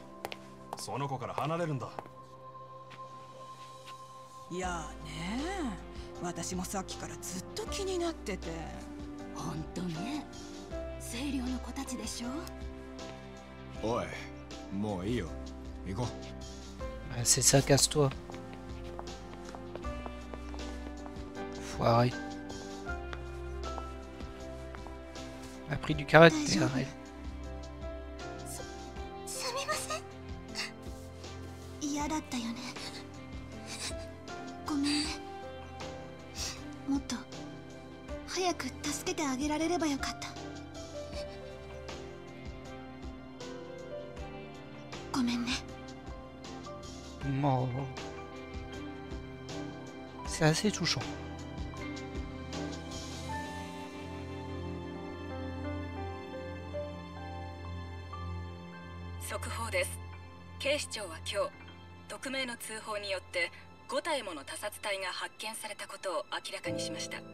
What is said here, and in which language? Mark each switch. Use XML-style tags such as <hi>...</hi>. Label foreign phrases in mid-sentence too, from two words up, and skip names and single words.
<ja>その子から離れるんだ。いやねえ、私もさっきからずっと気になってて。ほんとね、清涼の子たちでしょ。おい、もういいよ。行こ</ja> <fr>う。C'est ça, casse-toi. Foiré. A pris du caractère, elle.</fr> <ja>すみません。嫌だったよね。ごめんね。もっと早く助けてあげられればよかった。ごめんね。</ja> <fr>Oh. C'est assez touchant.</fr> <ja>速報です。警視庁は今日、匿名の通報によって5体もの他殺体が発見されたことを明らかにしました。</ja>